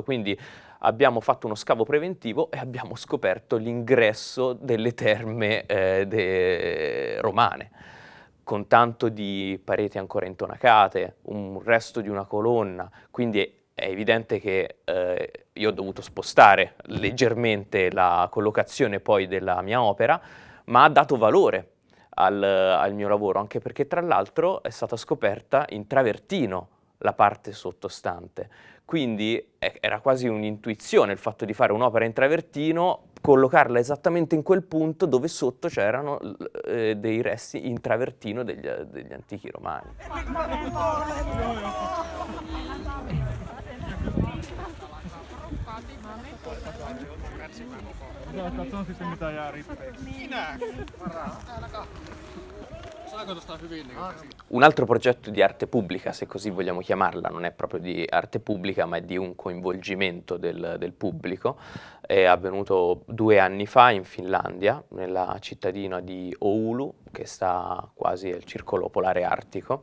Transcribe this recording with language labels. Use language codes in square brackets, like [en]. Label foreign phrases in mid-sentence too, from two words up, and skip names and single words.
[it] Quindi abbiamo fatto uno scavo preventivo e abbiamo scoperto l'ingresso delle terme romane, con tanto di pareti ancora intonacate, un resto di una colonna, quindi è evidente che io ho dovuto spostare leggermente la collocazione poi della mia opera, ma ha dato valore al mio lavoro, anche perché tra l'altro è stata scoperta in travertino la parte sottostante. Quindi era quasi un'intuizione il fatto di fare un'opera in travertino, collocarla esattamente in quel punto dove sotto c'erano dei resti in travertino degli antichi romani. [fi] Katsotaan sitten mitä jää rippeeksi. Saako tosta hyvin? [it] Un altro progetto di arte pubblica, se così vogliamo chiamarla, non è proprio di arte pubblica, ma è di un coinvolgimento del pubblico, è avvenuto 2 anni fa in Finlandia, nella cittadina di Oulu, che sta quasi al circolo polare artico.